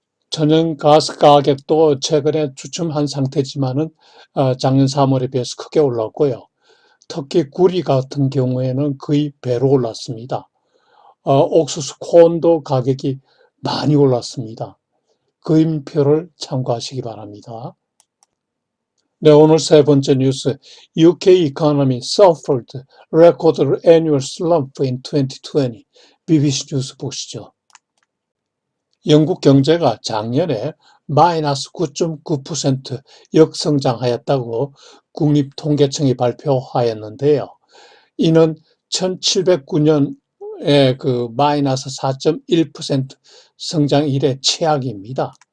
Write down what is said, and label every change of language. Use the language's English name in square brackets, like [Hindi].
[Korean] 천연가스 가격도 최근에 주춤한 상태지만은 작년 3월에 비해서 크게 올랐고요. 특히 구리 같은 경우에는 거의 배로 올랐습니다. 옥수수 콘도 가격이 많이 올랐습니다. 그림표를 참고하시기 바랍니다. 네, 오늘 세 번째 뉴스. [English] UK economy suffered record annual slump in 2020. [Korean] BBC 뉴스 보시죠. 영국 경제가 작년에 마이너스 9.9% 역성장하였다고 국립통계청이 발표하였는데요. 이는 1709년에 그 마이너스 4.1% 성장 이래 최악입니다.